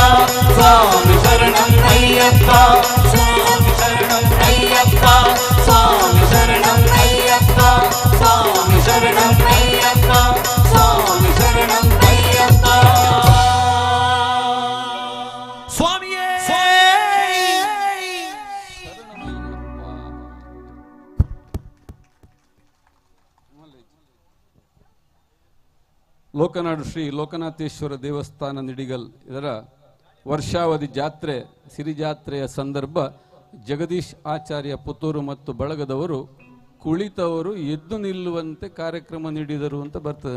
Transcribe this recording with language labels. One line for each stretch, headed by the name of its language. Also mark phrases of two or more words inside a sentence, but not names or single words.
Tamil: சுவாமி சரணம் ஐயப்பா சுவாமி சரணம் ஐயப்பா சுவாமி சரணம் ஐயப்பா சுவாமி சரணம் ஐயப்பா சுவாமி சரணம் ஐயப்பா சுவாமியே
Kannada: ಲೋಕನಾಡು ಶ್ರೀ ಲೋಕನಾಥೇಶ್ವರ ದೇವಸ್ಥಾನ ನಿಡಿಗಲ್ ಇದರ ವರ್ಷಾವಧಿ ಜಾತ್ರೆ ಸಿರಿಜಾತ್ರೆಯ ಸಂದರ್ಭ ಜಗದೀಶ್ ಆಚಾರ್ಯ ಪುತ್ತೂರು ಮತ್ತು ಬಳಗದವರು ಕುಳಿತವರು ಎದ್ದು ನಿಲ್ಲುವಂತೆ ಕಾರ್ಯಕ್ರಮ ನೀಡಿದರು ಅಂತ ಬರ್ತದೆ.